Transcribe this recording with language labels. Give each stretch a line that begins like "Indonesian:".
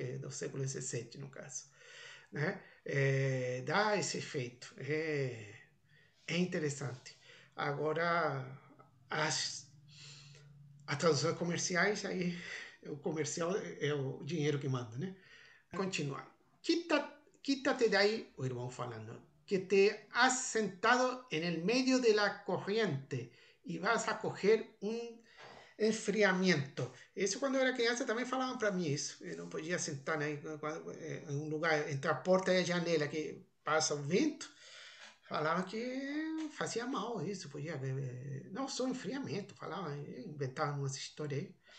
Portuguese: Que é do século XVII, no caso. Né? Dá esse efeito. É interessante. Agora, as traduções comerciais, aí o comercial é o dinheiro que manda, né? Continuar.
Spanish: Quítate de ahí,
Portuguese: o irmão falando,
Spanish: que te has sentado en el medio de la corriente y vas a coger un enfriamiento.
Portuguese: Isso quando eu era criança também falavam para mim isso. Eu não podia sentar, né, em um lugar entre a porta e a janela que passa o vento. Falavam que fazia mal isso, podia não só enfriamento, falavam, inventavam umas histórias aí.